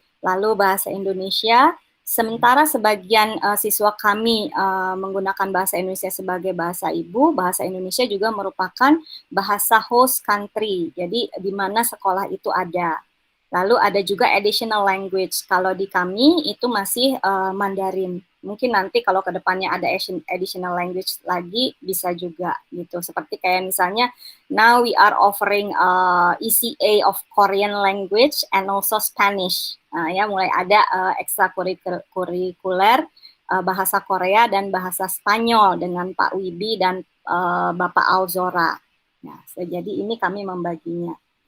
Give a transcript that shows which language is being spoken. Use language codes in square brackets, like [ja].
[id] Lalu bahasa Indonesia, sementara sebagian siswa kami menggunakan bahasa Indonesia sebagai bahasa ibu, bahasa Indonesia juga merupakan bahasa host country, jadi di mana sekolah itu ada. Lalu ada juga additional language, kalau di kami itu masih Mandarin. Mungkin nanti kalau ke depannya ada additional language lagi bisa juga gitu. Seperti kayak misalnya [en] now we are offering ECA of Korean language and also Spanish. [id] Ya mulai ada ekstrakurikuler bahasa Korea dan bahasa Spanyol dengan Pak Wibi dan Bapak Alzora. Nah, jadi ini kami membaginya.